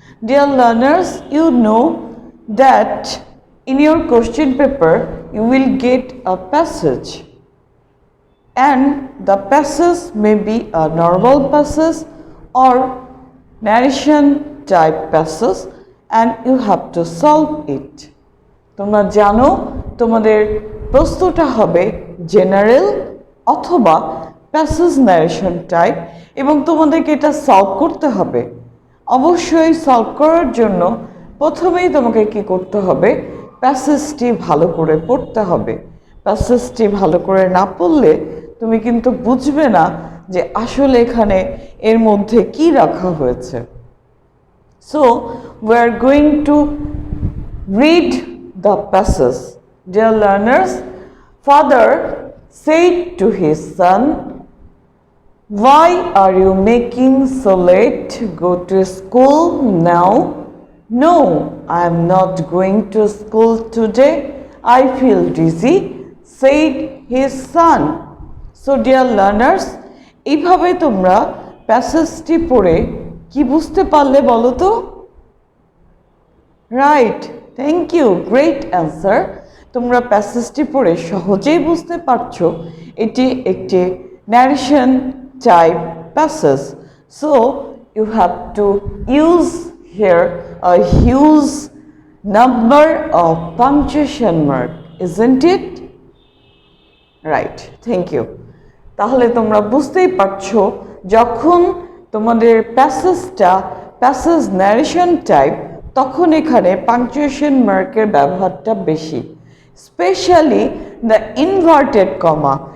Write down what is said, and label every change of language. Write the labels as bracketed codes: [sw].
[en] Dear learners, you know that in your question paper you will get a passage, and the passage may be a normal passage or narration type passage, and you have to solve it. [bn] তোমরা জানো তোমাদের প্রশ্নটা হবে general অথবা passage narration type, এবং তোমাদেরকে এটা solve করতে হবে। অবশ্যই সলভ করার জন্য প্রথমেই তোমাকে কি করতে হবে, প্যাসেজটি ভালো করে পড়তে হবে। প্যাসেজটি ভালো করে না পড়লে তুমি কিন্তু বুঝবে না যে আসলে এখানে এর মধ্যে কি রাখা হয়েছে। [en] So we are going to read the passage. Dear learners, father said to his son, "Why are you making so late? Go to school now." "No, I am not going to school today. I feel dizzy," said his son. So dear learners, [bn] এইভাবে তোমরা প্যাসেজটি পড়ে কি বুঝতে পারলে বলো তো? Right, thank you, great answer. তোমরা প্যাসেজটি পড়ে সহজেই বুঝতে পারছো এটি একটি narration [en] type passage. So you have to use here a huge number of punctuation mark, isn't it? Right, thank you. [bn] তাহলে তোমরা বুঝতেই পারছো যখন তোমাদের প্যাসেজটা প্যাসেজ ন্যারেশন টাইপ তখন এখানে পাংচুয়েশন মার্কের ব্যবহারটা বেশি, স্পেশালি দ্য ইনভার্টেড কমা।